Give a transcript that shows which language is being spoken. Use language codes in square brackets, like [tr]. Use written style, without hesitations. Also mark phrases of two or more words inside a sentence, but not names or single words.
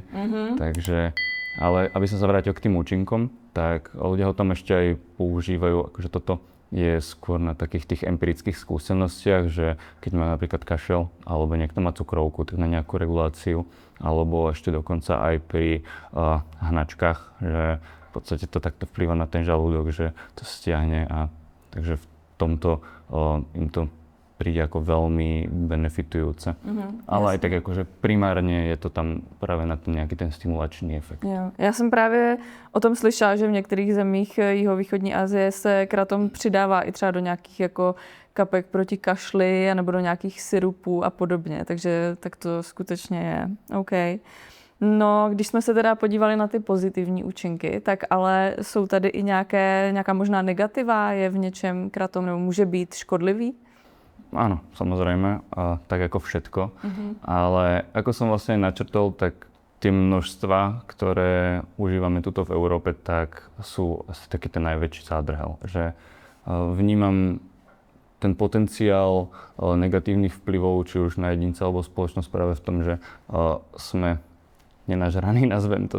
[sk] Takže, ale aby som sa vrátil k tým účinkom, tak ľudia ho tam ešte aj používajú, akože toto je skôr na takých tých empirických skúsenostiach, že keď má napríklad kašel alebo niekto má cukrovku, tak na nejakú reguláciu, alebo ešte dokonca aj pri hnačkách, že v podstate to takto vplýva na ten žalúdok, že to stiahne a takže v tomto im to príde ako veľmi benefitujúce. Ale aj tak akože primárne je to tam práve na ten nejaký ten stimulačný efekt. [cs] Jo. Já jsem právě o tom slyšela, že v některých zemích jihovýchodní Asie se kratom přidává i třeba do nějakých jako kapek proti kašli nebo do nějakých syrupů a podobně, takže tak to skutečně je. OK. No, když jsme se teda podívali na ty pozitivní účinky, tak ale jsou tady i nějaká možná negativa, je v něčem kratom nebo může být škodlivý? [sk] Áno, samozrejme, tak ako všetko. Ale ako som vlastne načrtol, tak tie množstva, ktoré užívame tuto v Európe, tak sú asi taký ten najväčší zádrhel. Že vnímam ten potenciál negatívnych vplyvov, či už na jedinca alebo spoločnosť práve v tom, že sme nenažraní, nazvem to